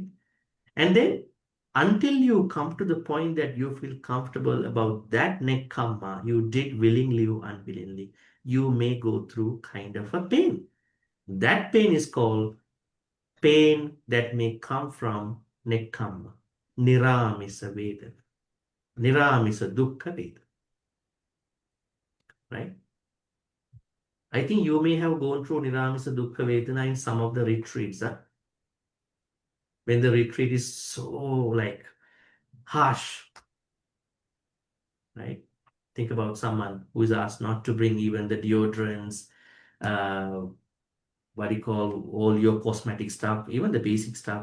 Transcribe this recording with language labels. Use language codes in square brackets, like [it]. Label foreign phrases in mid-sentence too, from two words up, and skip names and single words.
[en] And then until you come to the point that you feel comfortable about that nekkhamma you did willingly or unwillingly, you may go through kind of a pain. That pain is called pain that may come from nekkhamma, [pi] niramisa vedana, niramisa dukkha vedana, [en] right? I think you may have gone through [pi] niramisa dukkha vedana [en] in some of the retreats, when the retreat is so like harsh, right? Think about someone who is asked not to bring even the deodorants, what do you call, all your cosmetic stuff, even the basic stuff.